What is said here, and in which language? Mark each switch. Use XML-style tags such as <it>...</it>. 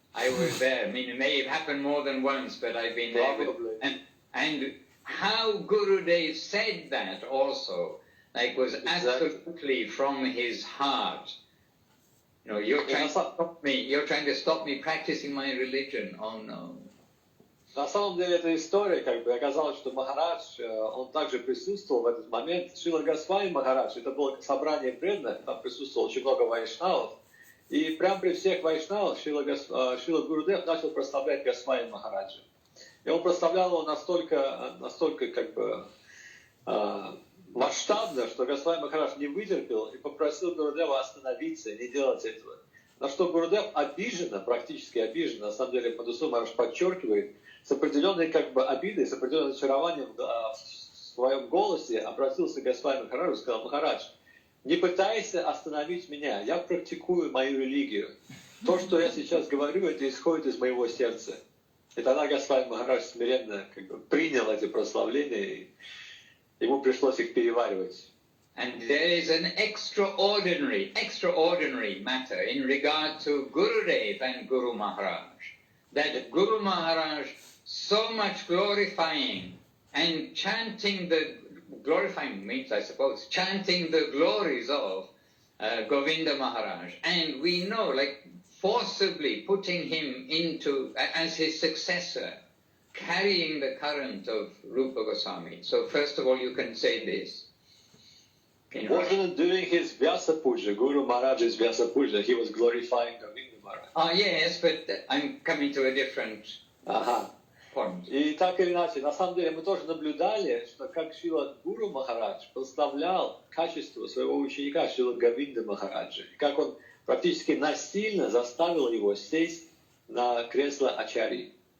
<en>I mean, it may have happened more than once, but I've been there. Probably. And how Gurudev said that also, like was absolutely from his heart. You know, you're trying to stop me practicing my religion. Oh no.</en> <ru>На самом деле эта история, как бы оказалось, что Махарадж, он также присутствовал в этот момент. Шрила Госвами Махарадж, это было собрание преданных, там присутствовало очень много вайшнавов. И прямо при всех вайшнавах Шрила Гурудев начал прославлять Госвами Махараджа. И он прославлял его настолько как бы масштабно, что Госвами Махарадж не вытерпел и попросил Гурудева остановиться и не делать этого. На что Гурудев обиженно, практически обиженно, на самом деле Мадхусудан Махарадж подчеркивает, с определенной как бы обидой, с определенным очарованием в своем голосе обратился к Госвами Махараджу и сказал: Махарадж, не пытайся остановить меня, я практикую мою религию. То, что я сейчас говорю, это исходит из моего сердца. И тогда Госвами Махарадж смиренно как бы принял эти прославления, и ему пришлось их переваривать.</ru> <en>And there is an extraordinary matter in regard to Gurudev and Guru Maharaj. That Guru Maharaj so much glorifying and chanting glorifying means, I suppose, chanting the glories of Govinda Maharaj. And we know, like, forcibly putting him as his successor, carrying the current of Rupa Goswami. So first of all, you can say this. Wasn't during his Vyasa Puja, Guru Maharaj's Vyasa Puja, he was glorifying Govinda Maharaj. Ah, yes, but I'm coming to a different point.</en> <ru>И так или иначе, на самом деле мы тоже наблюдали, что как Шрила Гуру Махарадж прославлял качество своего ученика Шрила Говинда Махараджа, и как он практически насильно заставил его сесть на кресло ачарьи.</ru>